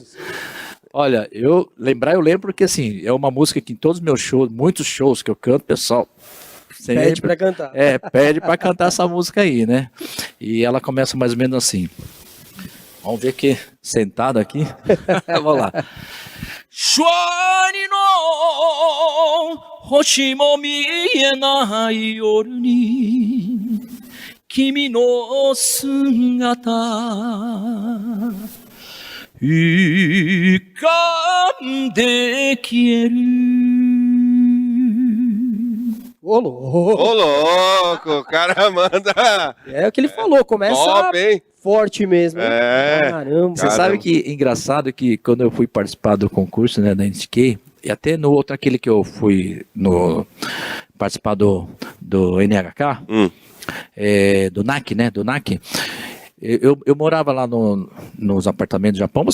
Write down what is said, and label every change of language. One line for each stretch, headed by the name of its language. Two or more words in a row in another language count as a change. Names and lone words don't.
Portuguese: Olha, eu lembro porque assim, é uma música que em todos os meus shows, muitos shows que eu canto, pessoal sempre pede pra cantar. Pede pra cantar essa música aí, né? E ela começa mais ou menos assim. Vamos ver aqui, sentado aqui. Vamos lá.
Japanese: シュワリ の 星 も 見えない 夜 に 君 の 姿 いかんで 消える
Portuguese: Ô, louco. Ô, louco, o cara manda. É o que ele falou, começa Top, hein? forte mesmo. Hein? É. Caramba. Você sabe que engraçado que quando eu fui participar do concurso, né, da NTK, e até no outro, aquele que eu fui participar do NHK, do NAC, né, do NAC, eu morava lá nos apartamentos do Japão.